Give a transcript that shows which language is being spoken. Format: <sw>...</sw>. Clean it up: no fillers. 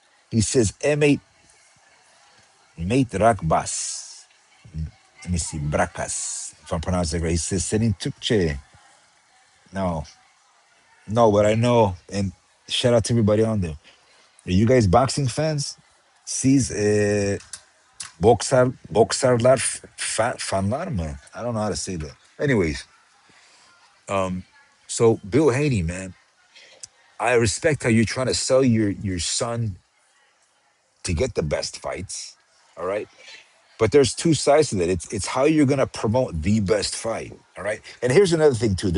<en>He says, "M8 mate rakbas." Let me see, brakas. If I'm pronouncing it right, he says,</en> <tr>"Senin Türkçe."</tr> <en>No, no, but I know. And shout out to everybody on there. Are you guys boxing fans?</en> <tr>Siz boksarlar fanlar mı?</tr> <en>I don't know how to say that. Anyways, so Bill Haney, man, I respect how you're trying to sell your son to get the best fights. All right. But there's two sides to that. It's how you're gonna promote the best fight. All right. And here's another thing too.</en>